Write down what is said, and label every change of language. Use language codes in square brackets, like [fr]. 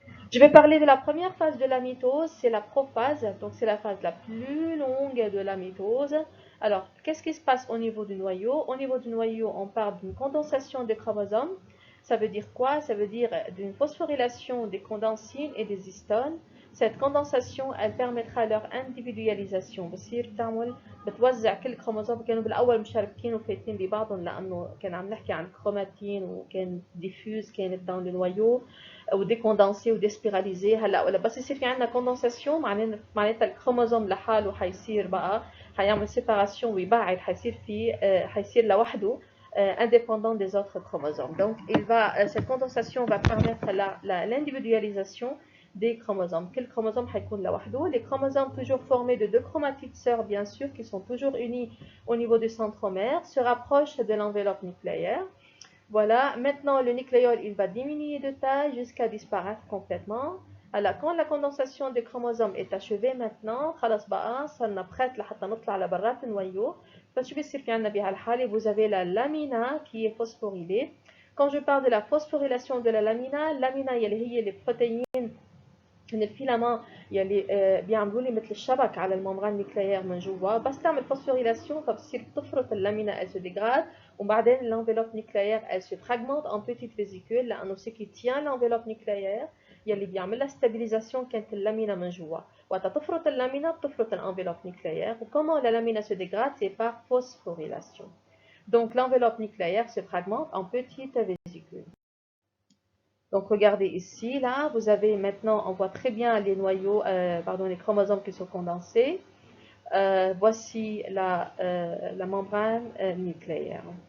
[fr] Je vais parler de la première phase de la mitose, c'est la prophase, donc c'est la phase la plus longue de la mitose. Alors, qu'est-ce qui se passe au niveau du noyau? Au niveau du noyau, on parle d'une condensation des chromosomes. Ça veut dire quoi? Ça veut dire d'une phosphorylation des condensines et des histones. Cette condensation, elle permettra leur individualisation. [ar] بصير تعمل بتوزع كل كروموسوم. كانوا بالأول مشاركين وفايتين ببعضهم لأنه كان عم نحكي عن كروماتين وكان ديفيوز كانت [fr] dans le noyau ou décondensé ou déspiralisé. [ar] هلا بس يصير في عندنا كوندنساسيون معناتها الكروموسوم لحاله حيصير بقى حيعمل séparation ويبعد, حيصير لوحده [fr] indépendant des autres chromosomes. Donc cette condensation va permettre l'individualisation des chromosomes. Quel chromosome [ar] هيكون لوحده? [fr] Les chromosomes toujours formés de deux chromatides sœurs, bien sûr, qui sont toujours unis au niveau du centromère, se rapprochent de l'enveloppe nucléaire. Voilà, maintenant le nucléole il va diminuer de taille jusqu'à disparaître complètement. Alors quand la condensation des chromosomes est achevée maintenant [ar] خلاص بقى صرنا [fr] prête [ar] لحتى نطلع لبرات النويو. فشو بيصير في عندنا بهالحالة؟ [fr] Vous avez la lamina qui est phosphorylée. Quand je parle de la phosphorylation de la lamina [ar] يلي هي [fr] les protéines [ar] من الفيلامون يلي بيعملوا لي مثل الشبك على الممبران نيوكليير من جوا. بس تعمل فوسفوريلاسيون فبتصير تفرط اللامينا [fr] elle se dégrade [ar] وبعدين [fr] l'enveloppe nucléaire elle se fragmente en petites vésicules [ar] لانه [fr] ce qui tient l'enveloppe nucléaire [ar] يلي بيعمل لها ستابيليزاسيون كانت اللامينا من جوا. وقت تفرط اللامينا بتفرط l'enveloppe nucléaire. وكمان [fr] la lamina se dégrade c'est par phosphorylation. Donc l'enveloppe nucléaire se fragmente en petites vésicules. Donc regardez ici, là, vous avez maintenant, on voit très bien les noyaux, les chromosomes qui sont condensés. Voici la membrane nucléaire.